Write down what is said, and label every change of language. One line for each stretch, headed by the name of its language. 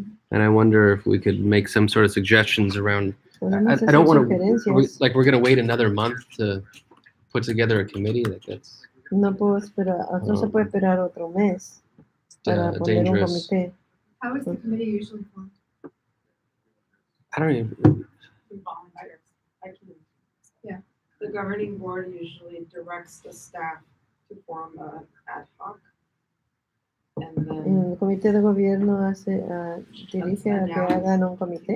English: And I wonder if we could make some sort of suggestions around,
Spanish: Podemos
English: I don't
Spanish: hacer
English: want to,
Spanish: sugerencias.
English: like, we're going to wait another month to put together a committee, like that's
Spanish: No puedo esperar, no se puede esperar otro mes para poner un
English: dangerous.
Spanish: comité.
English: How is the committee usually formed? I don't even, Volunteers. I can- Yeah. The governing board usually directs the staff to form a ad hoc. And then
Spanish: El comité de gobierno dirige a que hagan un comité.